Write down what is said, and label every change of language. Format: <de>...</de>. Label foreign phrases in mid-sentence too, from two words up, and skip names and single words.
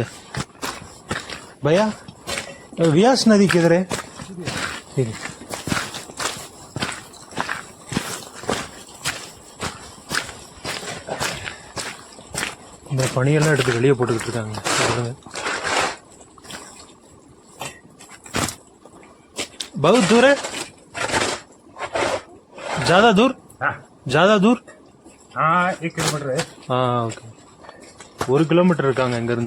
<hi>भैया व्यास नदी किधर है?</hi> <ta>சரி, இந்த பனியெல்லாம் எடுத்து வெளியே போட்டுக்கிட்டு இருக்காங்க. பாருங்க,</ta> <hi>बहुत दूर है? ज्यादा दूर? ज्यादा दूर? हाँ 1 किलोमीटर है.</hi> <ta>ஓகே, 1 கிலோமீட்டர் இருக்காங்க இங்கேருந்து.</ta>